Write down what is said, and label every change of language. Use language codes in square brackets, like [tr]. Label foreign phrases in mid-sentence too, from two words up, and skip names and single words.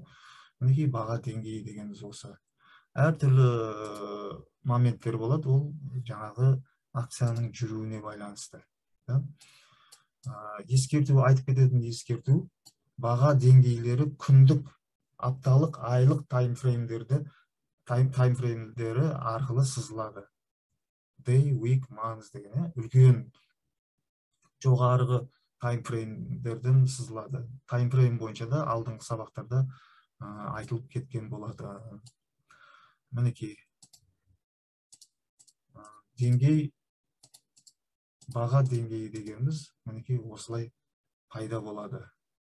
[kk] Мінекей баға деңгейі дегеніміз осы. Әртүрлі моменттер болады, ол жаңағы акцияның жүруіне байланысты. Ескерту, айтып кететін ескерту, баға деңгейлері күндік, апталық, айлық таймфреймдері арқылы сызылады. [en] Day, week, month [kk] деген, үлкен жоғарғы таймфреймдерден сызылады. Таймфрейм бойынша да алдыңғы сабақтарда айтылып кеткен болады. Мінекей деңгей, баға деңгейі дегеніміз мінекей осылай пайда болады.